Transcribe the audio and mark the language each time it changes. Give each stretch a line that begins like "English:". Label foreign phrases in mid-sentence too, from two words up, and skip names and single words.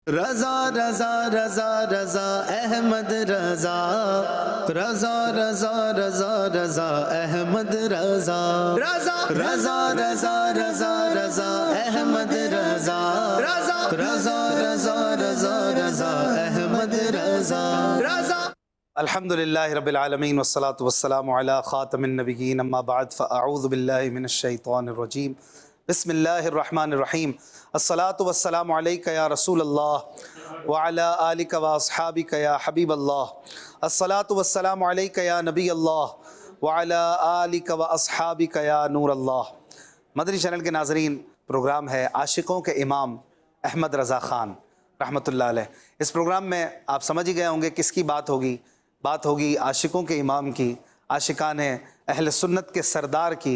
Arabic: رضا رضا رضا رضا احمد رضا رضا رضا رضا رضا احمد رضا رضا رضا رضا رضا رضا احمد رضا رضا رضا رضا رضا رضا احمد رضا رضا الحمدللہ رب العالمین والصلاة والسلام علی خاتم النبیین اما بعد فاعوذ باللہ من الشیطان الرجیم بسم اللہ الرحمن الرحیم الصلاة والسلام علیک یا رسول اللہ وعلی آلک واصحابک یا حبیب اللہ الصلاة والسلام علیک یا نبی اللہ وعلی آلک واصحابک یا نور اللہ۔
Urdu: مدنی چینل کے ناظرین، پروگرام ہے عاشقوں کے امام احمد رضا خان
Arabic: رحمۃ اللہ علیہ۔
Urdu: اس پروگرام میں آپ سمجھ ہی گئے ہوں گے کس کی بات ہوگی۔ بات ہوگی عاشقوں کے امام کی، عاشقان اہل سنت کے سردار کی۔